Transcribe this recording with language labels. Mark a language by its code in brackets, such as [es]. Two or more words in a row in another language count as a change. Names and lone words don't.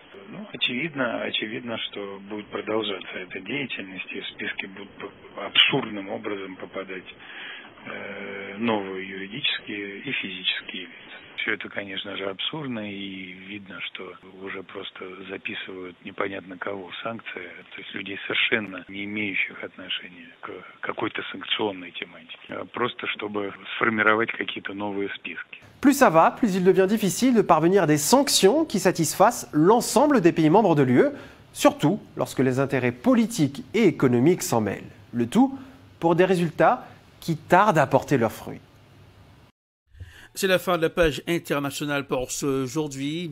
[ru] Ну, очевидно, что будет продолжаться эта деятельность, и в списке будут абсурдным образом попадать новые юридические и физические лица. Все это, конечно же, абсурдно, и видно, что уже просто записывают непонятно кого в санкции, то есть людей совершенно не имеющих отношения к какой-то санкционной тематике, просто чтобы сформировать какие-то новые списки. [fr] Plus ça va, plus il devient difficile de parvenir à des sanctions qui satisfassent l'ensemble des pays membres de l'UE, surtout lorsque les intérêts politiques et économiques s'en mêlent. Le tout pour des résultats qui tardent à porter leurs fruits. C'est la fin de la page internationale pour aujourd'hui.